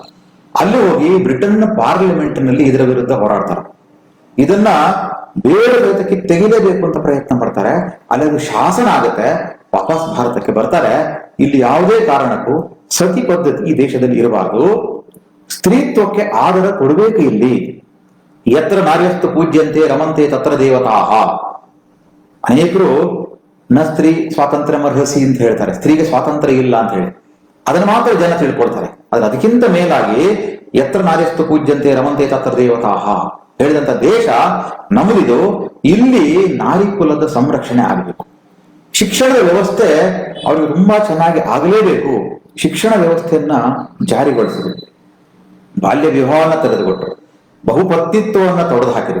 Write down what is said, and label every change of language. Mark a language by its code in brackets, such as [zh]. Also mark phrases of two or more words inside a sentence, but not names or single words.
[kn] ಅಲ್ಲಿ ಹೋಗಿ ಬ್ರಿಟನ್ ಪಾರ್ಲಿಮೆಂಟ್ ನಲ್ಲಿ ಇದರ ವಿರುದ್ಧ ಹೋರಾಡ್ತಾರೆ. ಇದನ್ನ ಬೇರೆ ಜೊತೆಗೆ ತೆಗಿಲೇಬೇಕು ಅಂತ ಪ್ರಯತ್ನ ಪಡ್ತಾರೆ. ಅಲ್ಲಿ ಅದು ಶಾಸನ ಆಗುತ್ತೆ, ವಾಪಸ್ ಭಾರತಕ್ಕೆ ಬರ್ತಾರೆ. ಇಲ್ಲಿ ಯಾವುದೇ ಕಾರಣಕ್ಕೂ ಸತಿ ಪದ್ಧತಿ ಈ ದೇಶದಲ್ಲಿ ಇರಬಾರದು, ಸ್ತ್ರೀತ್ವಕ್ಕೆ ಆದರ ಕೊಡಬೇಕು. [sa] ಇಲ್ಲಿ ಯತ್ರ ನಾರ್ಯಸ್ತು ಪೂಜ್ಯಂತೆ ರಮಂತೆ ತತ್ರ ದೇವತಾಹ. [kn] ಅನೇಕರು [sa] ನ ಸ್ತ್ರೀ ಸ್ವಾತಂತ್ರ್ಯ ಅರ್ಹಸಿ [kn] ಅಂತ ಹೇಳ್ತಾರೆ, ಸ್ತ್ರೀಗೆ ಸ್ವಾತಂತ್ರ್ಯ ಇಲ್ಲ ಅಂತ ಹೇಳಿ. ಅದನ್ನ ಮಾತ್ರ ಜನ ತಿಳ್ಕೊಳ್ತಾರೆ. ಆದ್ರೆ ಅದಕ್ಕಿಂತ ಮೇಲಾಗಿ [sa] ಯತ್ರ ನಾರ್ಯಸ್ತು ಪೂಜ್ಯಂತೆ ರಮಂತೆ ತತ್ರ ದೇವತಾಹ [kn] ಹೇಳಿದಂತ ದೇಶ ನಮ್ಮದಿದು. ಇಲ್ಲಿ ನಾರಿ ಕುಲದ ಸಂರಕ್ಷಣೆ ಆಗಬೇಕು. ಶಿಕ್ಷಣದ ವ್ಯವಸ್ಥೆ ಅವ್ರಿಗೆ ತುಂಬಾ ಚೆನ್ನಾಗಿ ಆಗಲೇಬೇಕು. ಶಿಕ್ಷಣ ವ್ಯವಸ್ಥೆಯನ್ನ ಜಾರಿಗೊಳಿಸಬೇಕು. ಬಾಲ್ಯ ವಿವಾಹವನ್ನ ತೆಗೆದುಕೊಟ್ರು, ಬಹುಪತ್ನಿತ್ವವನ್ನ ತೊಡೆದು ಹಾಕಿದ್ರು.